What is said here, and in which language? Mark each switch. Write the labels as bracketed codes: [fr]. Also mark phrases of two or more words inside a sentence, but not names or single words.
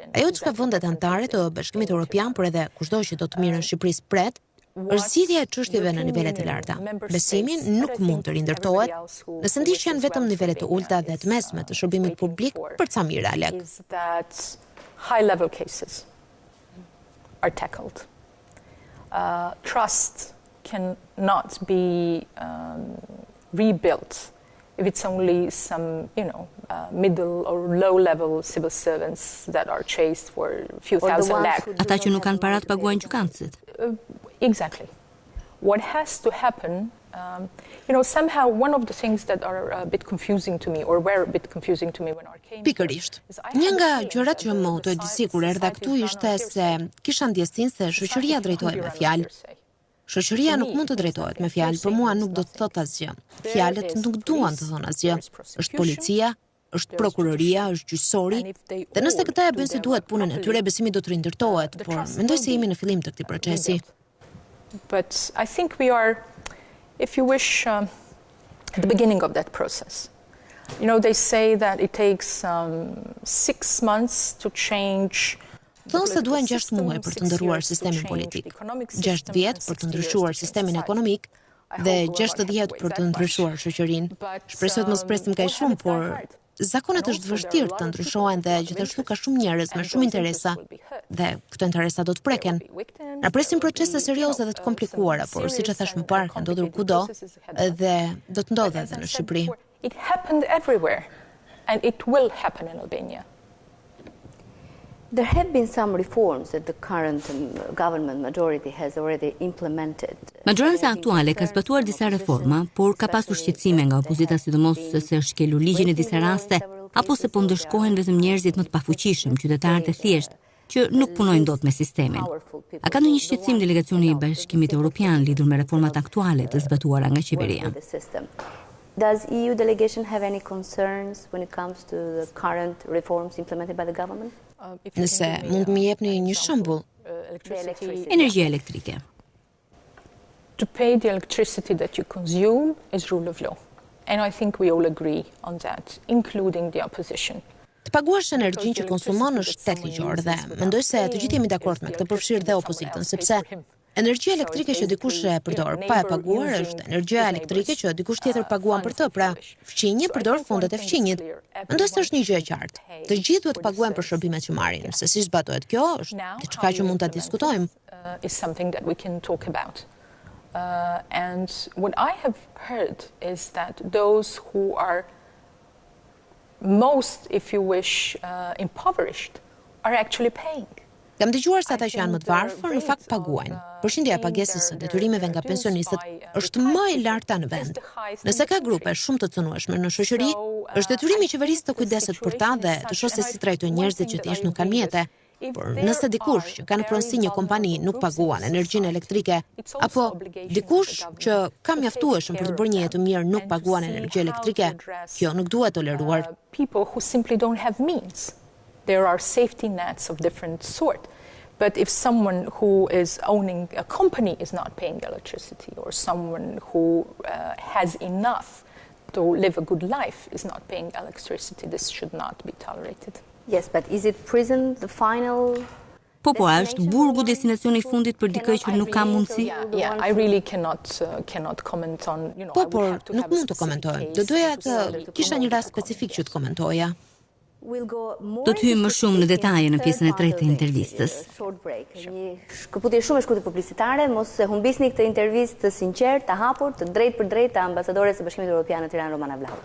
[sq] Ajo çka vendet anëtare të Bashkimit Evropian, por edhe kushdo që do të mirën Shqipërisë pret, është zgjidhja e çështjeve në nivelet e larta. Besimi nuk mund të rindërtohet nëse ndiqen vetëm nivelet të ulta dhe të mesme të shërbimit publik për ca mira lek. [en] High-level cases are tackled. Trust cannot be rebuilt if it's only some, middle or low-level civil servants that are chased for a few thousand lakhs. [sq] Ata që nuk kanë para të paguajnë gjykatësit. [en] Exactly. What has to happen, somehow one of the things that are a bit confusing to me, or were a bit confusing to me when I came. [sq] Pikërisht. Një nga gjërat që më u disi kur erdha këtu ishte se kisha ndjesinë se shoqëria drejtohet me fjalë. Shoqëria nuk mund të drejtohet me fjalë, për mua nuk do të thotë asgjë. Fjalët nuk duan të thonë asgjë. Është policia, është prokuroria, është gjyqësori, dhe nëse këta e bëjnë si duhet punën e tyre, besimi do të rindërtohet, por mendoj se jemi në fillim të këtij procesi. [en] But I think we are, if you wish, at the beginning of that process. They say that it takes 6 months to change. [sq] Thonë se duhen 6 muaj për të ndërruar sistemin politik, 6 vjet për të ndryshuar sistemin ekonomik dhe 60 për të ndryshuar shoqërinë. Shpresoj të mos presim kaq shumë, por zakonet është vështirë të ndryshohen dhe gjithashtu ka shumë njerëz me shumë interesa dhe këto interesa do të preken. Na presin procese serioze dhe të komplikuara, por siç e thash më parë, ka ndodhur kudo dhe do të ndodhë edhe në Shqipëri. [en] It happened everywhere and it will happen in Albania. There have been some reforms that the current government majority has already implemented. [sq] Majoranca aktuale ka zbatuar disa reforma, por ka pasur shqetësime nga opozita, sidomos se është shkelur ligjin në disa raste, apo se po ndëshkohen vetëm njerëzit më të pafuqishëm, qytetarët e thjeshtë, që nuk punojnë dot me sistemin. A ka ndonjë shqetësim delegacioni i Bashkimit Evropian lidhur me reformat aktuale të zbatuara nga qeveria? [en] Does EU delegation have any concerns when it comes to the current reforms implemented by the government? [sq] Nëse mund më jepni një shembull. Energjia elektrike. [en] To pay the electricity that you consume is rule of law. And I think we all agree on that, including the opposition. [sq] Të paguash energjinë që konsumon është shtet ligjor dhe mendoj se të gjithë jemi dakord me këtë, përfshirë dhe opozitën, sepse energjia elektrike që dikush e përdor pa e paguar është energjia elektrike që dikush tjetër paguan për të, pra fqinji përdor fondet e fqinjit. Mendoj se është një gjë e qartë. Të gjithë duhet të paguajnë për shërbimet që marrin. Se si zbatohet kjo është diçka që mund ta diskutojmë. [en] Is something that we can talk about. And what I have heard is that those who are most, if you wish, impoverished are actually paying. [sq] Kam dëgjuar se ata që janë më të varfër në fakt paguajnë. Përqindja e pagesës së detyrimeve nga pensionistët është më e larta në vend. Nëse ka grupe shumë të cënueshme në shoqëri, është detyrimi i qeverisë të kujdeset për ta dhe të shohë se si trajtojnë njerëzit që thjesht nuk kanë mjete. Por nëse dikush që ka në pronësi një kompani nuk paguan energjinë elektrike, apo dikush që ka mjaftueshëm për të bërë një jetë mirë nuk paguan energji elektrike, kjo nuk duhet toleruar. [en] People who simply don't have means. There are safety nets of different sort. But if someone who is owning a company is not paying electricity, or someone who has enough to live a good life is not paying electricity, this should not be tolerated. Yes, but is it prison the final? [sq] Po, është burgu destinacioni i fundit për dikë që nuk ka mundësi? [en] Yeah, I really cannot comment on, [sq] Po, por nuk mund të komentoj. Do doja të kisha një rast specifik që të komentoja. Do të hyjmë më shumë në detaje në pjesën e tretë të intervistës. Një shkëputje shumë e shkurtër publicitare, mos e humbisni këtë intervistë të sinqertë, të hapur, të drejtë për drejtë të ambasadores së Bashkimit Evropian në Tiranë, Romana Vlahutin.